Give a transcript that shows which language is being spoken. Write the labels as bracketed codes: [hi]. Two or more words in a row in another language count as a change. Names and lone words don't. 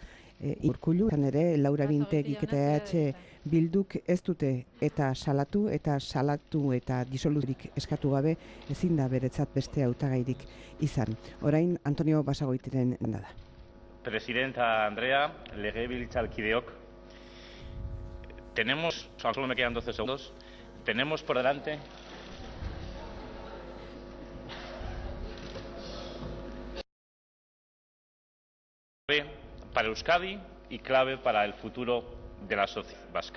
[eu] Urkullu, izan ere, Laura Bintegik eta Bilduk ez dute eta salatu eta disoluturik eskatu gabe ezin da beretzat beste hautagairik izan. Orain, Antonio Basagoitiren da. Presidenta Andrea, legebiltzarkideok, [es] solo me quedan 12 segundos, tenemos por delante para Euskadi y clave para el futuro de la sociedad vasca.